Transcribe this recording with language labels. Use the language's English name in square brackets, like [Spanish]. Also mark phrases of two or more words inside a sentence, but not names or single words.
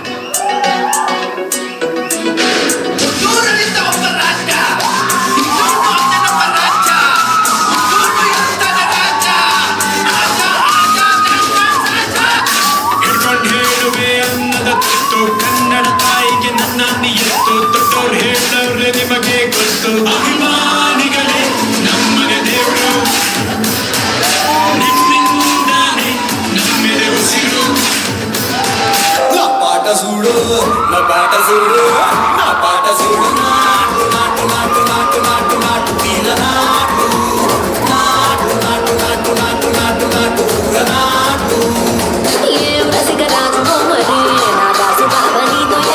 [Kannada] ಹಿಡ್ಕೊಂಡು ಹೇಳುವೆ ಅನ್ನದ ತುತ್ತು, ಕನ್ನಡ ತಾಯಿಗೆ ನನ್ನ ನಿಯತ್ತು, ತೊಟ್ಟೋರು ಹೇಳವ್ರೆ ನಿಮಗೆ ಗೊತ್ತು. ಅಭಿಮಾನಿಗಳೇ ನಮ್ಮನೆ ದೇವರು, ನಿಮ್ಮಿಂದಾನೆ ನಮ್ಮೆದೆ ಉಸಿರು. [Telugu] నా పాట చూడు, నా పాట చూడు, నా పాట చూడు. నాటు నాటు నాటు నాటు నాటు నాటు తీల నాటు, నాటు నాటు నాటు నాటు నాటు నాటు పూల నాటు. ఏ రసిక రాజమోహరి నా దాసు బాబని